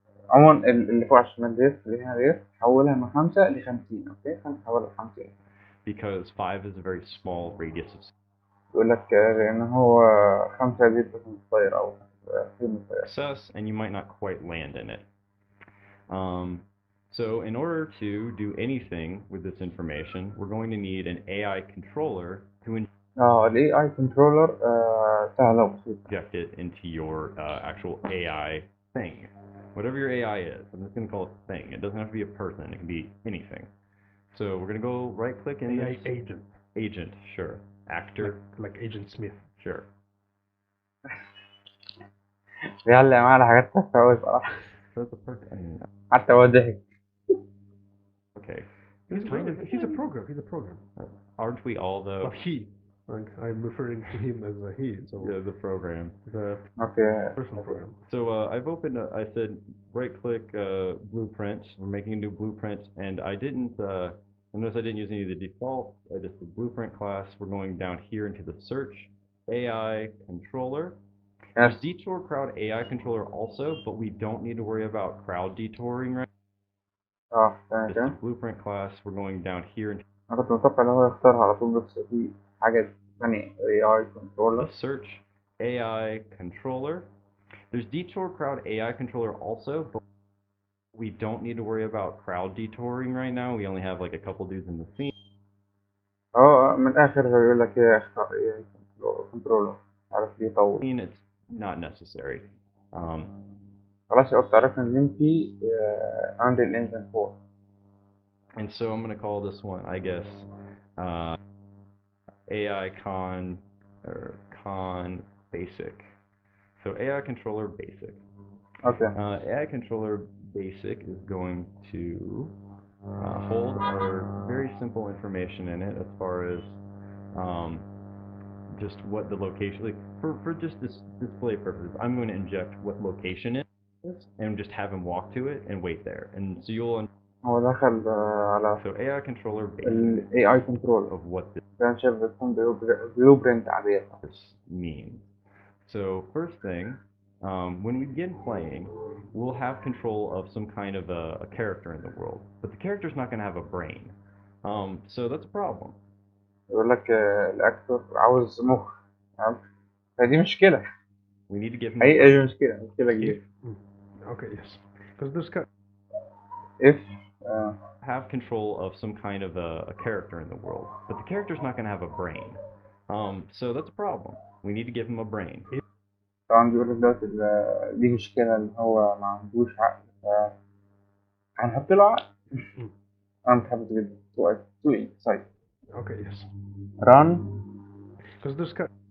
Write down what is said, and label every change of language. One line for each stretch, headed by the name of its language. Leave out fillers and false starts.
Arabic: عموما اللي فوق على الشمال ديت اللي هنا ديت حولها من 5 ل 50. اوكي هنحولها ل 50
English: because 5 is a very small radius of.
Arabic: يقول لك لأن هو 5 دي بتكون صغير أو قيمة صغيرة.
English: Success, and you might not quite land in it. So in order to do anything with this information, we're going to need an AI controller to
Arabic: ال AI controller سهلة وبسيطة.
English: inject it into your actual AI thing. Whatever your AI is, I'm just going to call it thing. It doesn't have to be a person. It can be anything. So we're going to go right-click in AI this. agent. Agent, sure. Actor. Like Agent Smith. Sure.
Arabic: بيعلق معاه على حاجات تافهة أوي صراحة.
English: That's a person.
Arabic: حتى هو ضحك.
English: Okay. He's a program. He's a program. Aren't we all though? But he. Like, I'm referring to him as a he. So Yeah, the program. the Okay. personal program. So I've opened. I said right-click blueprint. We're making a new blueprint, and I didn't. Notice I didn't use any of the defaults. I just did blueprint class. We're going down here into the search AI controller. Yes. There's detour crowd AI controller also, but we don't need to worry about crowd detouring right.
Arabic: تمام
English: Just
Arabic: كده.
English: the blueprint class. We're going down here into
Arabic: أنا كنت متوقع إن هو يختارها على طول بس في حاجة ثانية AI controller.
English: the search AI controller. There's detour crowd AI controller also, but we don't need to worry about crowd detouring right now. We only have like a couple dudes in the scene.
Arabic: من الآخر هو يقول لك إيه اختار AI controller. عارف ليه طول.
English: It's not necessary.
Arabic: خلاص يا قلت عرفنا إن أنت عند الإنجن 4.
English: And so I'm going to call this one, I guess, AI con or con basic. So AI controller basic. Okay. AI controller basic is going to hold our very simple information in it as far as just what the location, like for just this display purposes, I'm going to inject what location it is and just have him walk to it and wait there. And so you'll
Arabic: هو دخل على
English: so AI controller basic
Arabic: ال AI controller.
English: of what
Arabic: كان شايف بتكون blueprint عادية.
English: this means. So first thing, when we begin playing, we'll have control of some kind of a character in the world, but the character's not going to have a brain. So that's a problem.
Arabic: يقول لك الأكتور عاوز مخ. تمام. فدي مشكلة.
English: We need to give him
Arabic: حقيقة دي مشكلة كبيرة.
English: Okay, yes. Because this guy. If have control of some kind of a character in the world, but the character's not going to have a brain. So that's a problem. We need to give him a brain.
Arabic: طبعا بيقول لك دلوقتي دي مشكلة إن هو ما عندوش عقل هنحط له عقل. أنا متحمس جدا.
English: Too excite. Okay, yes. Run. Because this guy.